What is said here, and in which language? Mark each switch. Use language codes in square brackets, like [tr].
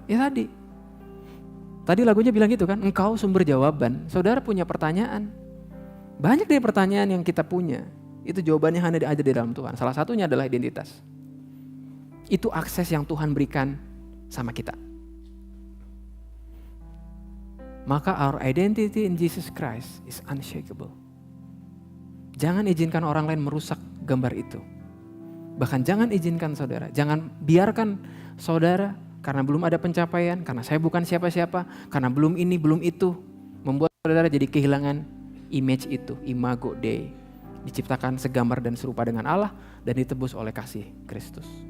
[id] Ya Tadi lagunya bilang gitu kan, engkau sumber jawaban. Saudara punya pertanyaan. Banyak dari pertanyaan yang kita punya, itu jawabannya hanya ada di dalam Tuhan. Salah satunya adalah identitas. Itu akses yang Tuhan berikan sama kita. [en] Maka our identity in Jesus Christ is unshakable. [id] Jangan izinkan orang lain merusak gambar itu. Bahkan jangan izinkan saudara, jangan biarkan saudara karena belum ada pencapaian, karena saya bukan siapa-siapa, karena belum ini, belum itu, membuat saudara jadi kehilangan image itu, imago Dei. Diciptakan segambar dan serupa dengan Allah dan ditebus oleh kasih Kristus.